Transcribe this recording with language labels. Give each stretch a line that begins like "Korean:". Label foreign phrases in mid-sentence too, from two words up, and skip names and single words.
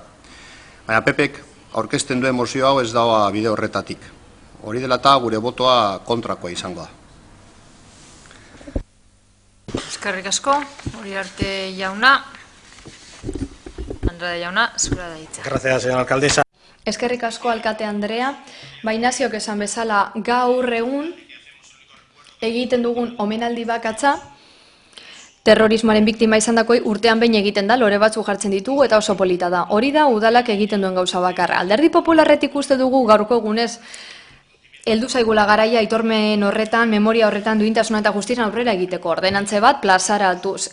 Basque: Baina PPek aurkezten duen mozio hau ez dagoa bide horretatik. Hori dela eta gure botoa kontrakoa izango da. Eskerrik asko, Uriarte jauna. Andrade jauna, zura da hitza.
Spanish: Gracias, señora alcaldesa.
Basque: Eskerrik asko, alkate Andrea. Bainaziok esan bezala gaur egun egiten dugun omenaldi bakatza, terrorismoaren biktima izandakoi urtean behin egiten da, lore batzu jartzen ditugu eta oso polita da. Hori da udalak egiten duen gauza bakarra. Alderdi Popularretik uste dugu gaurko egunez heldu zaigula garaia aitormen horretan, memoria horretan duintasuna eta justizian aurrera egiteko ordenantze bat plazaratuz.